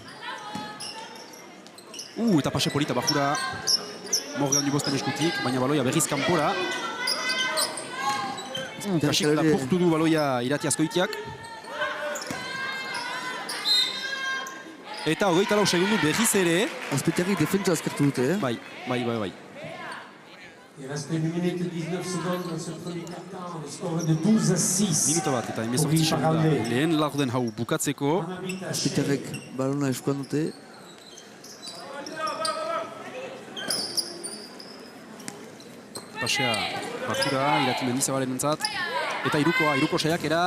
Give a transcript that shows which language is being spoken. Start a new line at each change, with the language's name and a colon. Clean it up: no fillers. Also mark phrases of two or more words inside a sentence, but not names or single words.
Basque: Eta pase polita bajura Morgan Dubosten eskutik, baina baloia berriz kanpora. Kasik lapurtu du baloia Irati Azkoitiak. Eta 24 segundu berriz ere. Azpeitiarrik defentsa azkartu dute, Bai.
French: Il reste 1 minute et 19 secondes dans ce premier quart-temps, le score de 12-6.
Basque: Minuta bat eta 18 segunda lehen laurden hau bukatzeko. Azpeitiarrek balona eskuan dute. Pasea bakura, Irati Mendizabalen entzat. Eta iruko saiakera.